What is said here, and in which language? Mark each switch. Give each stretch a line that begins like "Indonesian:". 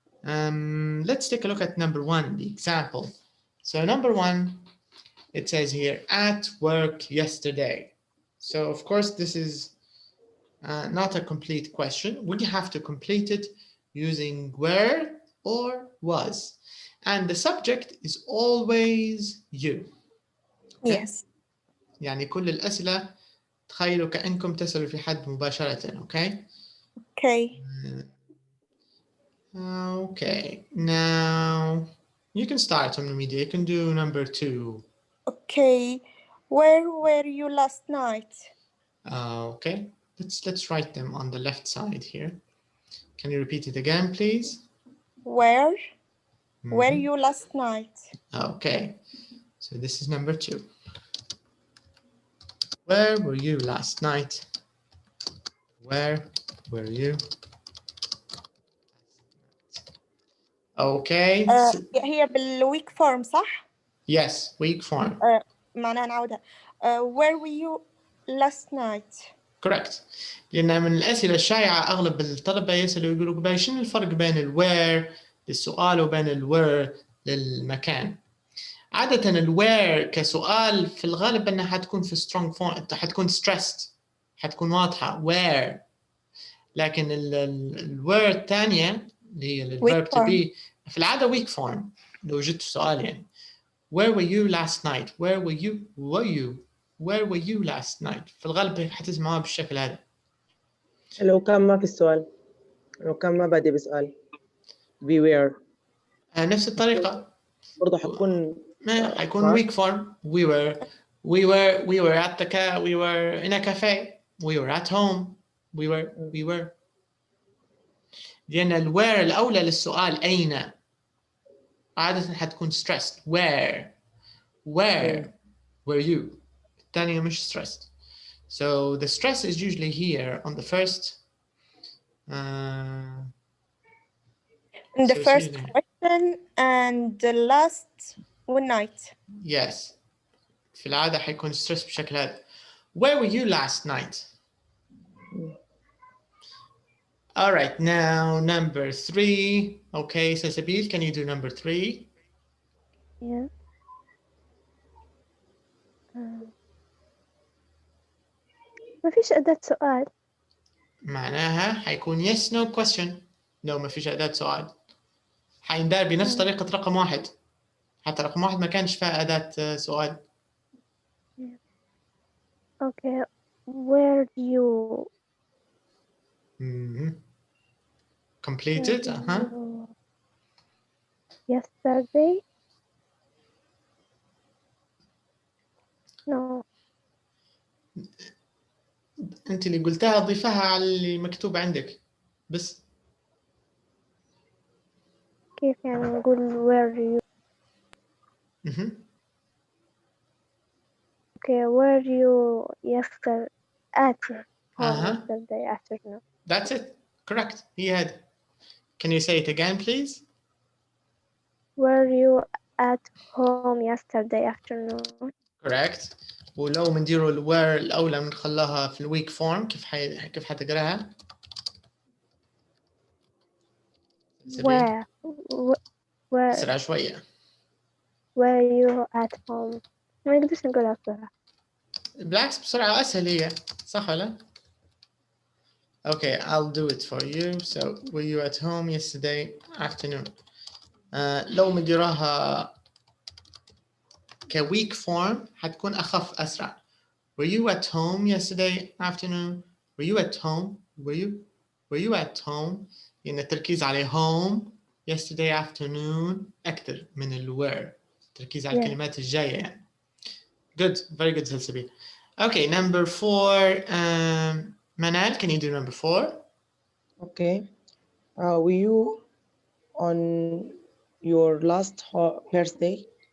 English: Let's take a look at number 1, the example. So number 1, it says here, at work yesterday. So of course this is not a complete question. We have to complete it using were or was. And the subject is always you. Okay? Yes.
Arabic: يعني كل الأسئلة تخيلوا كأنكم تسألوا في حد مباشرة.
English: Okay? Okay. Okay. Now you can start on the media. You can do number 2. Okay. Where were you last night? Okay. Let's write them on the left side here. Can you repeat it again, please? Where were you last night? Okay. So this is number 2. Where were you last night? Where were you? Okay.
Arabic: هي بالweak form صح؟
English: Yes, weak form.
Arabic: معناها نعودها.
English: Where were you last night? Correct.
Arabic: لأن من الأسئلة الشائعة أغلب الطلبة يسألوا يقولوا شنو الفرق بين الwhere للسؤال وبين الwhere للمكان. عادة الwhere كسؤال في الغالب أنها حتكون في strong form، حتكون stressed، حتكون واضحة where. لكن الwhere الثانية اللي هي الverb to be في العادة weak form. لو جبت سؤال يعني
English: where were you last night? Where were you last night?
Arabic: في الغالب حتسمعوها بالشكل هذا. لو كان ما في السؤال، لو كان ما بادئ بسؤال
English: we were
Arabic: نفس الطريقة برضه حتكون حيكون
English: weak form. we were at the we were in a cafe. we were at home. we were
Arabic: لأن الwhere الأولى للسؤال أين عادة حتكون stressed.
English: where were you.
Arabic: الثانية مش stressed.
English: So the stress is usually here on the first. In the first question and the last one night. Yes.
Arabic: في العادة حيكون stress بشكل هذا.
English: Where were you last night? All right, now number 3. Okay, Sasabil, can you do number 3? Yeah.
Arabic: ما فيش أداة سؤال. معناها حيكون yes no question. لو ما فيش أداة سؤال حيندار بنفس طريقة رقم 1. حتى رقم 1 ما كانش فيها أداة سؤال.
English: Okay, where do you completed? Yesterday? No.
Arabic: أنت اللي قلتها ضيفها على اللي مكتوب عندك بس. كيف يعني نقول
English: where do you Okay, where you yesterday yesterday afternoon. That's it. Correct. He had. Can you say it again, please? Were you at home yesterday afternoon? Correct.
Arabic: ولو بنديروا where الأولى بنخليها في الweak form كيف حتقراها؟
English: Where
Arabic: أسرع شوية.
English: Were you at home?
Arabic: ما نقدرش نقولها بسرعة. بالعكس بسرعة أسهل هي، صح ولا؟
English: Okay, I'll do it for you. So, were you at home yesterday afternoon?
Arabic: لو مديراها كweak form حتكون أخف أسرع.
English: Were you at home yesterday afternoon? Were you at home? Were you at home?
Arabic: يعني التركيز على
English: home yesterday afternoon
Arabic: أكثر من were. التركيز على الكلمات الجاية يعني.
English: Good, very good سلسبيل. Okay, number 4. Manal, can you do number 4? Okay. Were you on your last birthday?